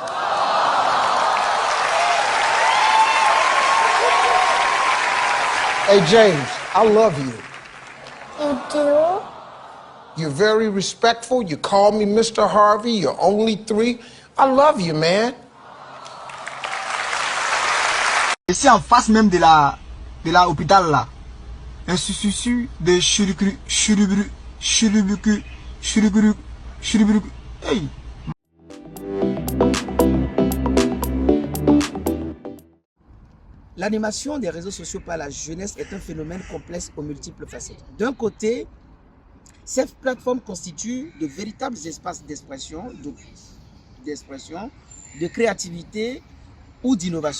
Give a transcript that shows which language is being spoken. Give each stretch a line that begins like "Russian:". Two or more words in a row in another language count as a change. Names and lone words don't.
English: Hey, James, I love you. You do? You're very respectful. You call me Mr. Harvey. You're only 3. I love you, man.
French: Ici en face même de la hôpital là. Un susu de churubru, churubru, churubru, churubru, churubru.
English: Hey.
French: L'animation des réseaux sociaux par la jeunesse est un phénomène complexe aux multiples facettes. D'un côté, ces plateformes constituent de véritables espaces d'expression, de créativité ou d'innovation.